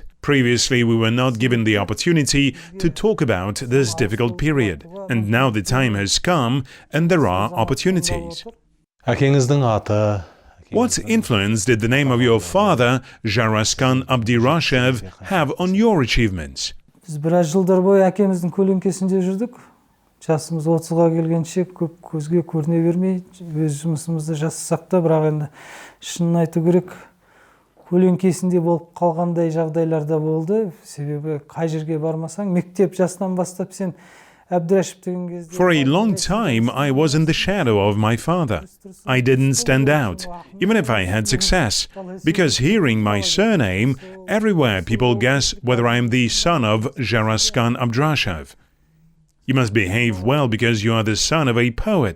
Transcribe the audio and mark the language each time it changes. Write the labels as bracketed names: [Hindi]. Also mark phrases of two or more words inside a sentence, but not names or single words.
[English] Previously, we were not given the opportunity to talk about this difficult period, and now the time has come and there are opportunities. What influence did the name of your father, Rustem Abdrash, have on your achievements? [Kazakh] Жасымыз 30-ға келгенше көп көзге көріне бермей, өз жұмысымызды жасасақ та, бірақ енді шынын айту керек, көлеңкесінде болып қалғандай жағдайлар да болды. Себебі қай жерге бармасаң, мектеп жасынан бастап сен Abdrash деген кезде... [English] For a long time, I was in the shadow of my father. I didn't stand out, even if I had success, because hearing my surname, everywhere people guess whether I am the son of Rustem Abdrash. You must behave well because you are the son of a poet.